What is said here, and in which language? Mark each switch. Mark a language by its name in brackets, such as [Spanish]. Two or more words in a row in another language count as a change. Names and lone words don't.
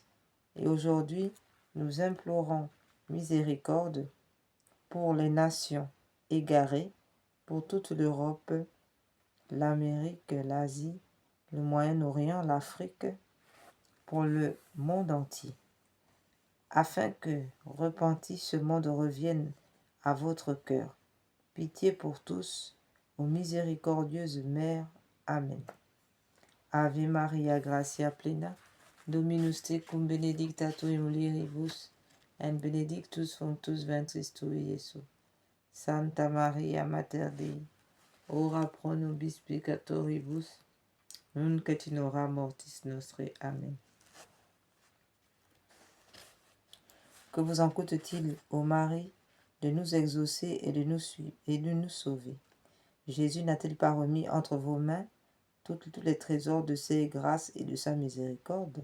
[French] Et aujourd'hui, nous implorons miséricorde pour les nations égarées, pour toute l'Europe, l'Amérique, l'Asie, le Moyen-Orient, l'Afrique, pour le monde entier, afin que, repenti, ce monde revienne à votre cœur. Pitié pour tous, ô miséricordieuse Mère. Amen. [Latin] Ave Maria, gratia plena, Dominus tecum benedicta tu in mulieribus, et benedictus fructus ventris tui, Iesus. Santa Maria, Mater Dei, ora pro nobis peccatoribus, nunc et in hora mortis nostre. Amen. [French] Que vous en coûte-t-il, ô Marie, de nous exaucer et de nous suivre et de nous sauver? Jésus n'a-t-il pas remis entre vos mains tous les trésors de ses grâces et de sa miséricorde?